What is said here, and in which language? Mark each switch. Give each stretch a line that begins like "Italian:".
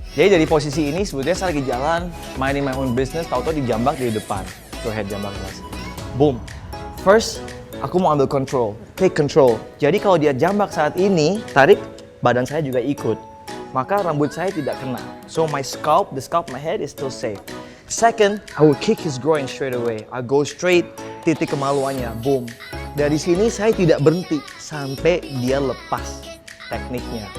Indonesian: Jadi dari posisi ini sebetulnya saya lagi jalan,
English: minding my own business,
Indonesian: tahu-tahu dijambak dari depan.
English: Go ahead,
Indonesian: jambak mas.
English: Boom. First,
Indonesian: aku mau ambil
English: control, take control.
Indonesian: Jadi kalau dia jambak saat ini, tarik, badan saya juga ikut. Maka rambut saya tidak kena.
English: So my scalp, the scalp of my head is still safe. Second, I will kick his groin straight away. I go straight,
Indonesian: titik kemaluannya,
English: boom.
Indonesian: Dari sini saya tidak berhenti sampai dia lepas tekniknya.